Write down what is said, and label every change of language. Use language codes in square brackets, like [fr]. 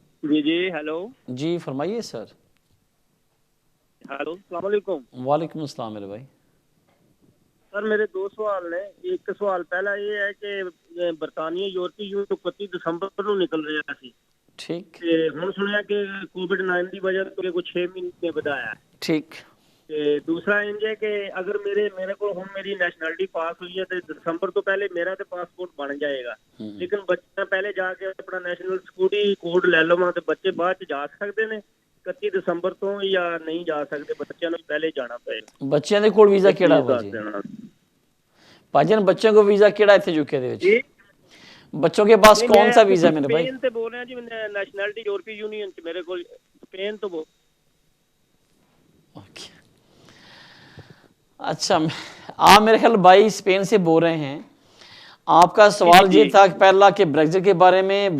[hi] जी जी hello. जी फरमाइए sir. Hello, अस्सलाम वालेकुम। वालेकुम अस्सलाम मेरे भाई। सर मेरे 2 सवाल ने। एक सवाल पहला ये है कि बरतानिया यूरोपीय यूनियन 31 [pa] ਦਸੰਬਰ ਨੂੰ ਨਿਕਲ ਰਿਹਾ ਸੀ [hi] ठीक [pa] ਤੇ ਹੁਣ ਸੁਣਿਆ ਕਿ ਕੋਵਿਡ-19 ਦੀ ਵਜ੍ਹਾ ਤੋਂ ਕੁਝ 6 ਮਹੀਨੇ ਵਧਾਇਆ ਹੈ। [hi] ठीक। [pa] ਤੇ ਦੂਸਰਾ ਇੰਜ ਹੈ ਕਿ ਅਗਰ ਮੇਰੇ ਕੋਲ ਹੁਣ ਮੇਰੀ ਨੈਸ਼ਨੈਲਿਟੀ ਪਾਸ ਹੋਈ ਹੈ ਤੇ ਦਸੰਬਰ ਤੋਂ ਪਹਿਲੇ ਮੇਰਾ ਤੇ ਪਾਸਪੋਰਟ ਬਣ ਜਾਏਗਾ, ਲੇਕਿਨ ਬੱਚਾ ਪਹਿਲੇ ਜਾ ਕੇ ਆਪਣਾ ਨੈਸ਼ਨਲ ਸਿਕਿਉਰਿਟੀ ਕੋਡ ਲੈ ਲਵਾਂ ਤੇ ਬੱਚੇ ਬਾਅਦ ਚ ਜਾ ਸਕਦੇ ਨੇ 31 ਦਸੰਬਰ ਤੋਂ ਜਾਂ ਨਹੀਂ ਜਾ ਸਕਦੇ? ਬੱਚਿਆਂ ਨੂੰ ਪਹਿਲੇ ਜਾਣਾ ਪਏਗਾ। ਬੱਚਿਆਂ ਦੇ ਕੋਲ ਵੀਜ਼ਾ ਕਿਹੜਾ ਵਾ ਜੀ ਭਾਜਨ? [hi] बच्चों को वीज़ा केड़ा इतने यूके दे विच? बच्चों के पास कौन सा वीज़ा मेरे भाई? स्पेन से बोल रहे हैं जी, नेशनलिटी यूरोपीय यूनियन से मेरे को स्पेन तो ओके। अच्छा, आप मेरे ख्याल भाई स्पेन से बोल रहे हैं। आपका सवाल ये था पहला कि ब्रेग्जिट के बारे में।